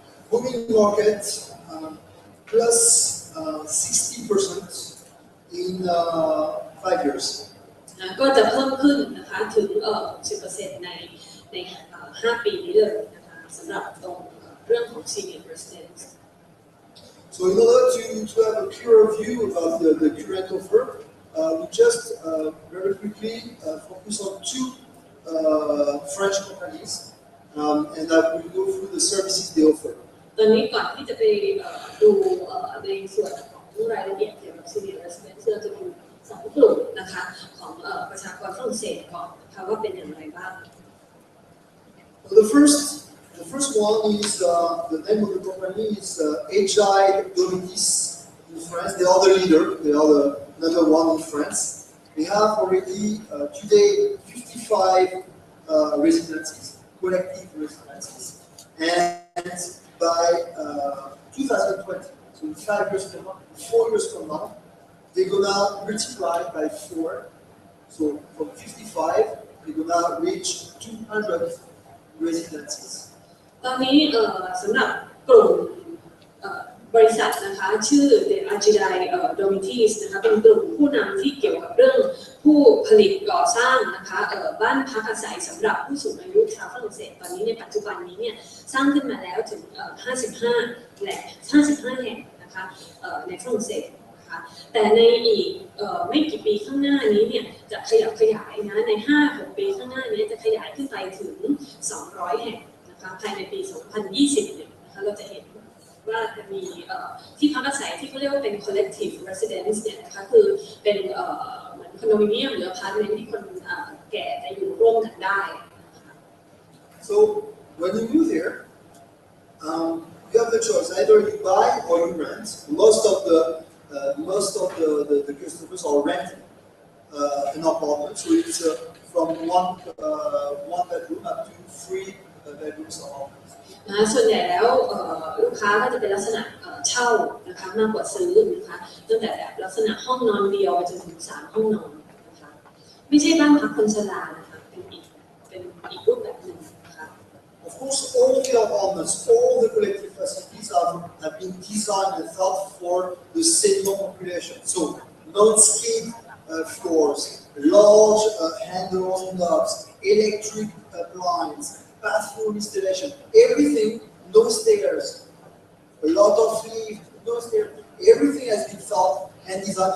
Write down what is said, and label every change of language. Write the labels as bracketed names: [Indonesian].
[English] booming market plus 60% in 5 years. [Thai] ก็จะเพิ่มขึ้นนะคะถึง10% ใน5 ปีนี้เลยนะคะสำหรับตรงเรื่องของ [English] senior residents. So in order to have a clearer view about the current offer, we just very quickly focus on 2 French companies, and I will go through the services they offer. [Thai] ตอนนี้ก่อนที่จะไปดูในส่วนของรายละเอียดเกี่ยวกับ [English] senior residents [Thai] เราจะดู2 กลุ่มนะคะของประชากรฝรั่งเศสก่อนนะคะว่าเป็นอย่างไรบ้าง [English] The first one is the name of the company is Agile Domitis in France. They are the leader. They are the number 1 in France. We have already today 55 residencies, collective residencies, and by 2020, so in 5 years from now, 4 years from now, they're gonna multiply by 4. So from 55, they're gonna reach 200 residencies. [Thai] ตอนนี้สำหรับกลุ่มบริษัทนะคะชื่อ The Agile Domitis นะคะเป็นกลุ่มผู้นำที่เกี่ยวกับเรื่องผู้ผลิตก่อสร้างนะคะบ้านพักอาศัยสำหรับผู้สูงอายุชาวฝรั่งเศสตอนนี้ในปัจจุบันนี้เนี่ยสร้างขึ้นมาแล้วถึง 55 แหล่ง 55 แห่งนะคะในฝรั่งเศสนะคะแต่ในอีกไม่กี่ปีข้างหน้านี้เนี่ยจะขยับขยายนะใน 5-6 ปีข้างหน้านี้จะขยายขึ้นไปถึง200 แห่งภายในปี 2020 เนี่ยนะคะเราจะเห็นว่าจะมีที่พักอาศัยที่เขาเรียกว่าเป็น [English] collective residence [Thai] เนี่ยนะคะคือเป็นเหมือนคอนโดมิเนียมหรืออพาร์ตเมนต์ที่คนแก่จะอยู่ร่วมกันได้ [English] So when you move here, you have the choice: either you buy or you rent. Most of the customers are renting an apartment, so it's from one bedroom up to 3 bedrooms or apartments. [Thai] ส่วนใหญ่แล้วลูกค้าก็จะเป็นลักษณะเช่านะคะมากกว่าซื้อนะคะตั้งแต่แบบลักษณะห้องนอนเดียวจนถึง3 ห้องนอนนะคะไม่ใช่บ้านพักคนชรานะคะเป็นอีกรูปแบบหนึ่งนะคะ [English] Of course, all the apartments, all the collective facilities have been designed and thought for the senior population. So non-skid floors, large hand-on knobs, electric blinds, bathroom installation, everything, no stairs, a lot of lift, no stairs, everything has been thought and designed.